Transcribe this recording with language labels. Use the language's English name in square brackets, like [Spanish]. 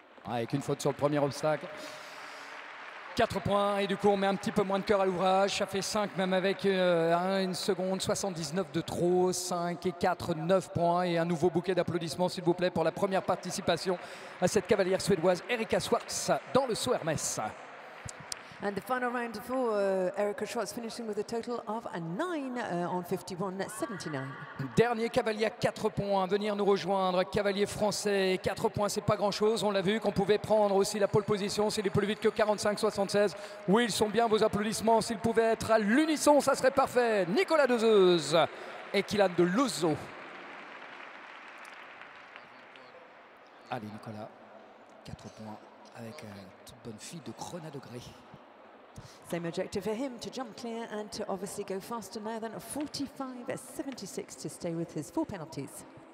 [French] Avec une faute sur le premier obstacle. 4 points et du coup on met un petit peu moins de cœur à l'ouvrage. Ça fait 5 même avec 1 seconde 79 de trop. 5 et 4, 9 points et un nouveau bouquet d'applaudissements s'il vous plaît pour la première participation à cette cavalière suédoise Erika Swartz dans le saut Hermès. [English] And the final round for Erika Schwartz, finishing with a total of a 9 on 51.79. [French] Dernier cavalier à 4 points, venir nous rejoindre, cavalier français, 4 points c'est pas grand chose, on l'a vu qu'on pouvait prendre aussi la pole position s'il est plus vite que 45-76. Oui, ils sont bien vos applaudissements, s'ils pouvaient être à l'unisson, ça serait parfait. Nicolas Dezeuse et Kylian de Lozo. Allez Nicolas, 4 points avec toute bonne fille de Grenade de Grès. [English] Same objective for him, to jump clear and to obviously go faster now than 45.76 to stay with his 4 penalties.